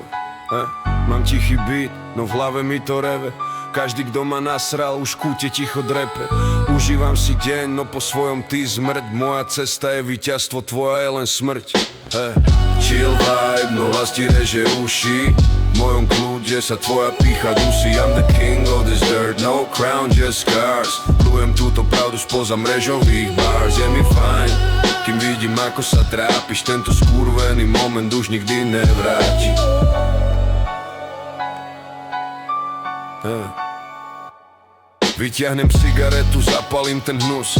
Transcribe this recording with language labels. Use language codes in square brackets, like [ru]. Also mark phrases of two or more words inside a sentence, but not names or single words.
[sk] Mám tichý beat, no v hlave mi to reve. Každý, kto ma nasral, už v kúte ticho drepe. Užívam si deň, no po svojom ty zmrť. Moja cesta je víťazstvo, tvoja je len smrť. [en] Chill vibe, [sk] no hlas ti reže uši. V mojom kľude sa tvoja pícha dusí. [en] I'm the king of this dirt, no crown, just scars. [sk] Plujem túto pravdu spoza mrežových bars. Je mi fajn, kým vidím ako sa trápiš. Tento skurvený moment už nikdy nevráti. Vyťahnem cigaretu, zapalím ten hnus.